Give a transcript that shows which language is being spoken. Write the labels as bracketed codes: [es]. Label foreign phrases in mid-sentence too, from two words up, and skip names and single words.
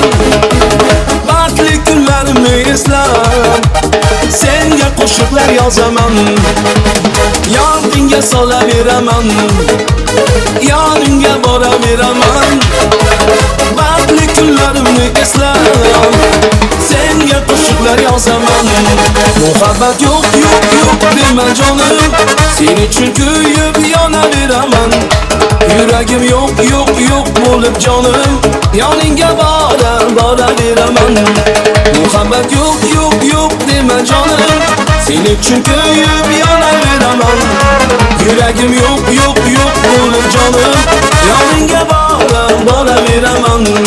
[uz] Baxtli kunlarimni eslab, senga qo'shiqlar yozaman. Yoningga solaveraman, yoningga boraveraman. Baxtli kunlarimni eslab, senga qo'shiqlar yozaman. [tr] Muhabbet yok deme canım, [uz] sen uchun kuyib yonaveraman. [tr] Yüreğim yok bulup canım, [uz] yoningga boraveraman. [tr] Muhabbet yok deme canım, [uz] sen uchun kuyib yonaveraman. [tr] Yüreğim yok bulup canım, [uz] yoningga boraveraman.